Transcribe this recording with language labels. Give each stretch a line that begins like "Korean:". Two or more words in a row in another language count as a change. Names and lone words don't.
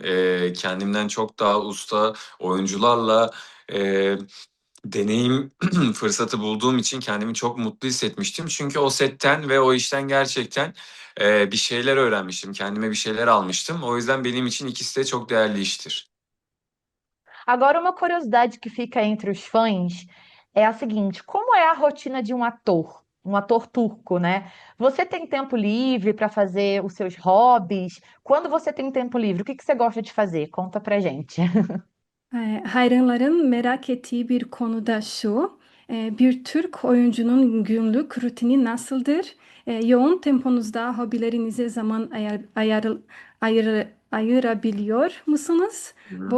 Turkish: Kendimden çok daha usta oyuncularla deneyim fırsatı bulduğum için kendimi çok mutlu hissetmiştim. Çünkü o setten ve o işten gerçekten bir şeyler öğrenmiştim. Kendime bir şeyler almıştım. O yüzden benim için ikisi de çok değerli iştir.
Portuguese: Agora, uma curiosidade que fica entre os fãs é a seguinte: como é a rotina de um ator turco, né? Você tem tempo livre para fazer os seus hobbies? Quando você tem tempo livre, o que você gosta de fazer? Conta pra gente.
Turkish: Hayranların merak ettiği bir konu da şu. Bir Türk oyuncunun günlük rutini nasıldır? Yoğun temponuzda hobilerinize zaman ayırabiliyor musunuz? Hı.